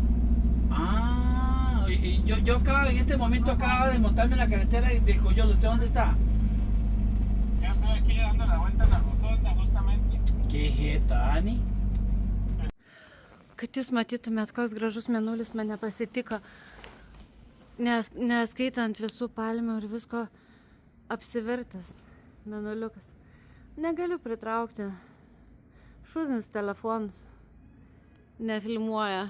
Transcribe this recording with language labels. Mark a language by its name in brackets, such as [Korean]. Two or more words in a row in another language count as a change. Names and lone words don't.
[Spanish] Yo acabo, en este momento acaba de montarme en la carretera del Coyolo. ¿Usted dónde está? Yo estoy aquí dando la vuelta en la rotonda justamente. ¿Qué jeta, Dani? [Lithuanian] Kad jūs matytumėt, koks gražus mėnulis mane pasitiko, neskaitant visų palmių ir visko, apsivertęs mėnuliukas. Negaliu pritraukti. Šūdinis telefonas nefilmuoja.